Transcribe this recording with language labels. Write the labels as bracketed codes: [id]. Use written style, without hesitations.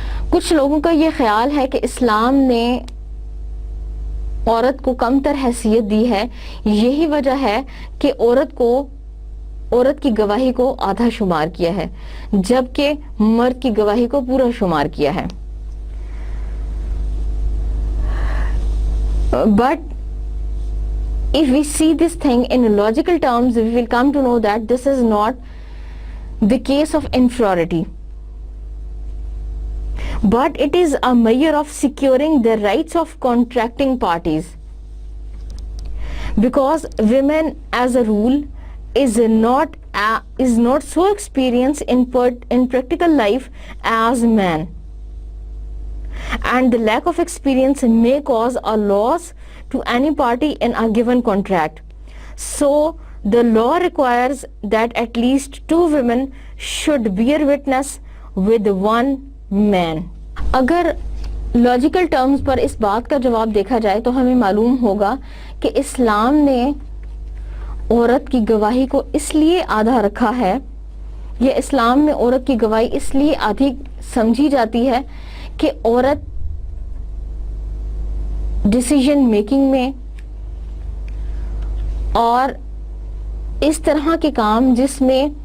[ur] کچھ لوگوں کا یہ خیال ہے کہ اسلام نے عورت کو کم تر حیثیت دی ہے، یہی وجہ ہے کہ عورت کی گواہی کو آدھا شمار کیا ہے جبکہ مرد کی گواہی کو پورا شمار کیا ہے. [en] But if we see this thing in logical terms, we will come to know that this is not the case of inferiority, but it is a measure of securing the rights of contracting parties, because women as a rule is not so experienced in practical life as men, and the lack of experience may cause a loss to any party in a given contract. So the law requires that at least 2 women should bear witness with 1 man. [ur] اگر logical terms پر اس بات کا جواب دیکھا جائے تو ہمیں معلوم ہوگا کہ اسلام نے عورت کی گواہی کو اس لیے آدھا رکھا ہے، یا اسلام میں عورت کی گواہی اس لیے آدھی سمجھی جاتی ہے کہ عورت ڈیسیژن میکنگ میں اور اس طرح کے کام جس میں